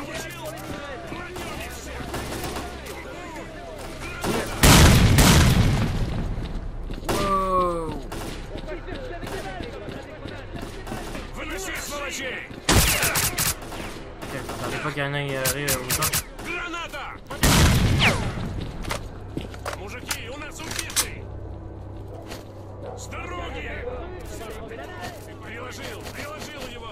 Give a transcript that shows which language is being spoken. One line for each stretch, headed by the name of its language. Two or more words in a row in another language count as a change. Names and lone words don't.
French: Wow! J'attendais pas qu'il y en ait arrive autant.
Russian: Мужики, у нас убитый! С дороги! Приложил его!